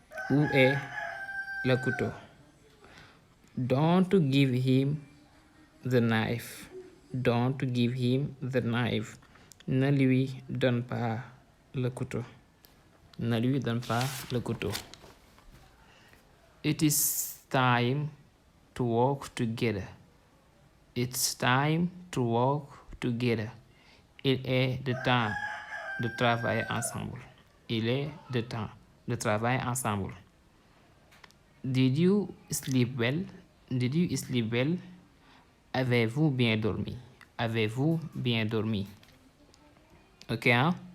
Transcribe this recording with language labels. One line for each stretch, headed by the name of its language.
French: Où est le couteau?
English: Don't give him the knife. Don't give him the knife.
French: Ne lui donne pas le couteau. Ne lui donne pas le couteau.
English: It is time to work together. It's time to work together.
French: Il est de temps de travailler ensemble. Il est de temps de travailler ensemble.
English: Did you sleep well? Did you sleep well?
French: Avez-vous bien dormi? Avez-vous bien dormi? Ok, hein?